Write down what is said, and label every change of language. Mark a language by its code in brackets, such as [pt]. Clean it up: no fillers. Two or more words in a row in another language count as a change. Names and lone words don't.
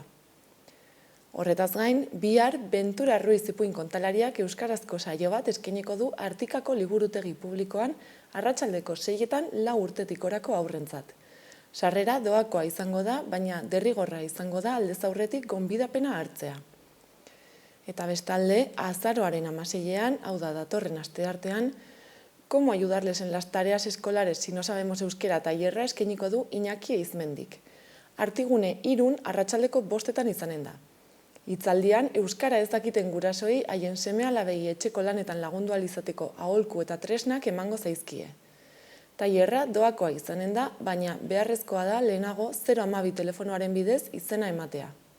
[eu] Horretaz gain, bihar Bentura Ruiz ipuin kontalariak euskarazko saio bat eskainiko du Artikako liburutegi publikoan arratsaldeko 6etan 4 urtetik gorako haurrentzat. Sarrera doakoa izango da, baina derrigorra izango da aldez aurretik gonbidapena hartzea. Eta bestalde, azaroaren 16ean, hau da datorren asteartean, [es] Cómo ayudarles en las tareas escolares si no sabemos euskera [eu] tailerra eskainiko du Iñaki Eizmendik. Artigune 3 arratsaldeko 5etan izanen da. Hitzaldian, euskara ez dakiten gurasoei haien seme-alabei etxeko lanetan lagundu ahal izateko aholku eta tresnak emango zaizkie. Tailerra doakoa izanen da, baina beharrezkoa da lehenago 012 telefonoaren bidez izena ematea.